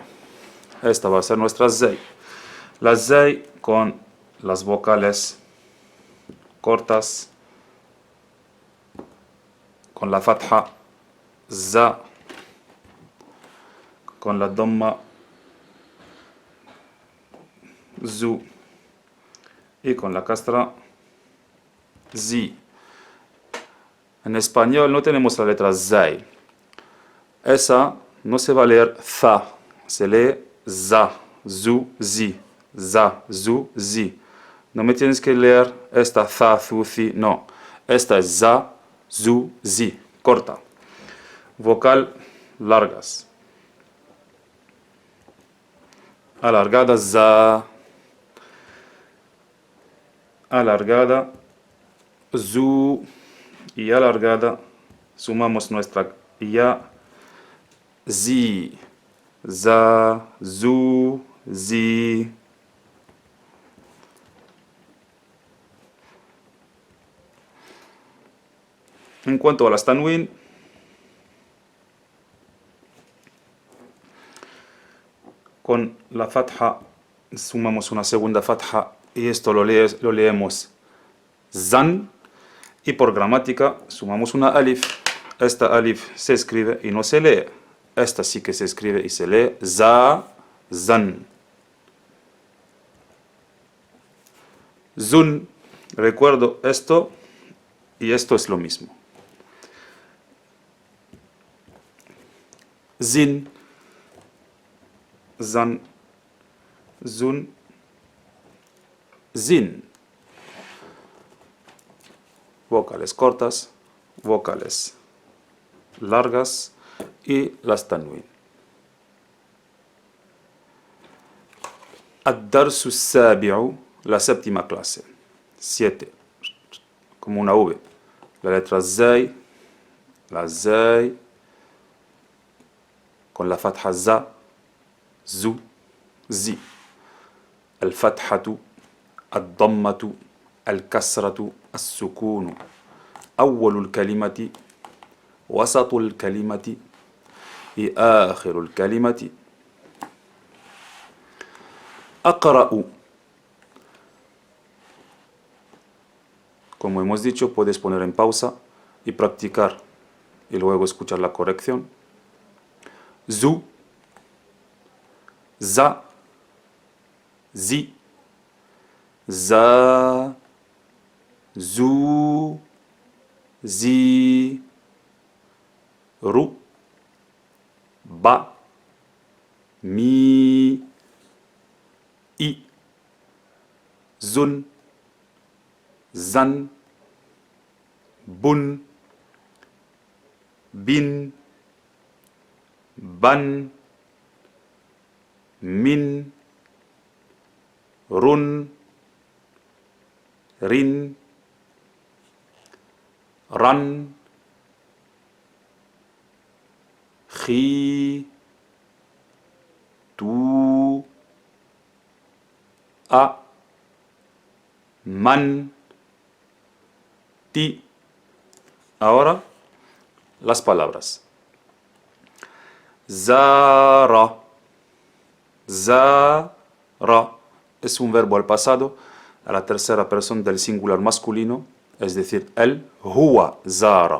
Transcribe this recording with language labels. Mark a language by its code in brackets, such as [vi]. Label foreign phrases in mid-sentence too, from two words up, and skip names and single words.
[es] Esta va a ser nuestra Zay. La Zay con las vocales cortas, con la Fatha Za, con la Dhamma Zu y con la castra Zi. En español no tenemos la letra Zay. Esa no se va a leer Za, se lee Za, Zu, Zi. Za, Zu, Zi. No me tienes que leer esta Za, Zu, Zi, no. Esta es Za, zu, zi, corta. Vocal largas. Alargada, za. Alargada, zu. Y alargada, sumamos nuestra ya, zi, za, zu, zi. En cuanto a las tanwin, con la fatha sumamos una segunda fatha y esto lo leemos zan, y por gramática sumamos una alif. Esta alif se escribe y no se lee. Esta sí que se escribe y se lee za, zan. Zun, recuerdo esto y esto es lo mismo. Zin, zan, zun, zin. Vocales cortas, vocales largas y las tanwin. [ar] الدرس السابع, [es] la séptima clase. 7. Como una V. La letra zay, la zay, con la fatha za, zu, zi. [ar] الفتحة، الضمة، الكسرة, السكون أول الكلمة وسط الكلمة آخر الكلمة أقرأ. [es] Como hemos dicho, puedes poner en pausa y practicar y luego escuchar la corrección. Zu, za, zi, za, zu, zi, ru, ba, mi, i, zun, zan, bun, bin, ban, min, run, rin, ran, khi, tu, a, man, ti. Ahora las palabras. Zara. Zara es un verbo al pasado, a la tercera persona del singular masculino, es decir, él, [ar] هو زار.